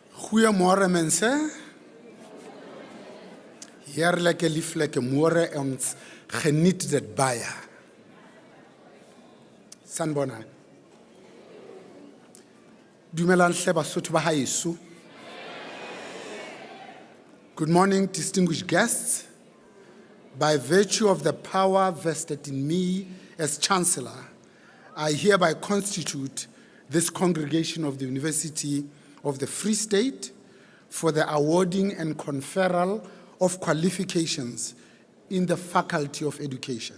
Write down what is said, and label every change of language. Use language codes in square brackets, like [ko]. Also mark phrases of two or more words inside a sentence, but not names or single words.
[af] Goeiemôre mense. Heerlijke lieflijke môre ons geniet dit baie. [zu] Sanbona. [st] Dumelang hle Basotho ba haeso. [en] Good morning, distinguished guests. By virtue of the power vested in me as Chancellor, I hereby constitute this congregation of the University of the Free State for the awarding and conferral of qualifications in the Faculty of Education.